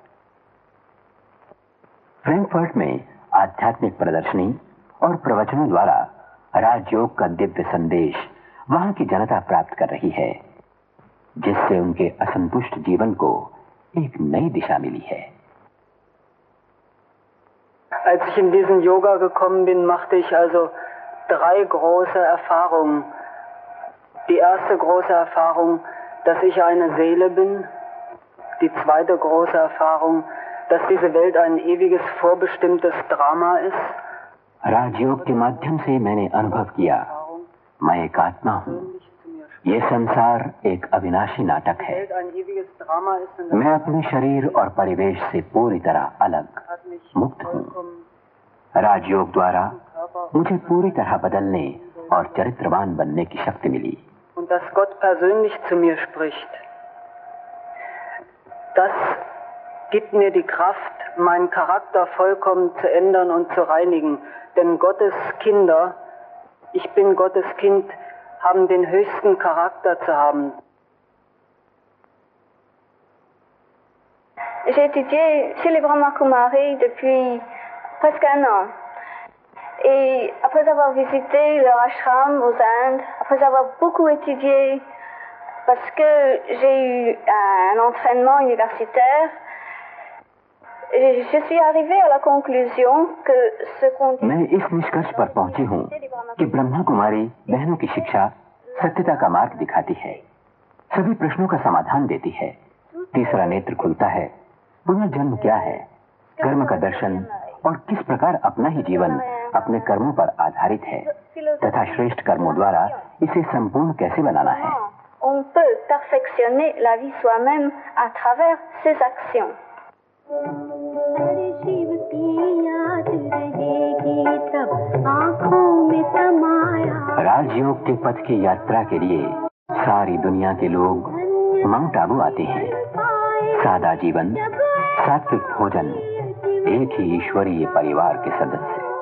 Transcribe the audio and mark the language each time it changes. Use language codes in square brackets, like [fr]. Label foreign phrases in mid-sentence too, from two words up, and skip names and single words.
[hi] फ्रैंकफर्ट में आध्यात्मिक प्रदर्शनी और प्रवचनों द्वारा राजयोग का दिव्य संदेश वहां की जनता प्राप्त कर रही है, जिससे उनके असंतुष्ट जीवन को एक नई दिशा मिली है। [de] Als ich in diesen Yoga gekommen bin, machte ich also 3 große Erfahrungen. Die erste große Erfahrung, dass ich eine Seele bin. Die zweite große Erfahrung, dass diese Welt ein ewiges vorbestimmtes Drama ist. [hi] राजयोग के माध्यम से मैंने अनुभव किया, मैं एक आत्मा हूँ। ये संसार एक अविनाशी नाटक है। मैं अपने शरीर और परिवेश से पूरी तरह अलग, मुक्त हूँ। राजयोग द्वारा मुझे पूरी तरह बदलने और चरित्रवान बनने की शक्ति मिली। [de] Und dass Gott persönlich zu mir spricht, das gibt mir die Kraft, meinen Charakter vollkommen zu ändern und zu reinigen. Denn Gottes Kinder, ich bin Gottes Kind, haben den höchsten Charakter zu haben. [fr] J'ai étudié chez les Brahmakumaris depuis presque un an. Et après avoir visité leur ashram aux Indes, après avoir beaucoup étudié, parce que j'ai eu un entraînement universitaire, je suis arrivée à la conclusion que ce qu'on dit... [hi] मैं इस निष्कर्ष पर पहुंची हूँ कि ब्रह्मा कुमारी बहनों की शिक्षा सत्यता का मार्ग दिखाती है, सभी प्रश्नों का समाधान देती है, तीसरा नेत्र खुलता है, पुनर्जन्म क्या है, कर्म का दर्शन और किस प्रकार अपना ही जीवन अपने कर्मों पर आधारित है तथा श्रेष्ठ कर्मों द्वारा इसे संपूर्ण कैसे बनाना है। [fr] On peut perfectionner la vie soi-même à travers ses actions. [hi] राजयोग के पथ की यात्रा के लिए सारी दुनिया के लोग माउंट आबू आते हैं। सादा जीवन, सात्विक भोजन, एक ही ईश्वरीय परिवार के सदस्य।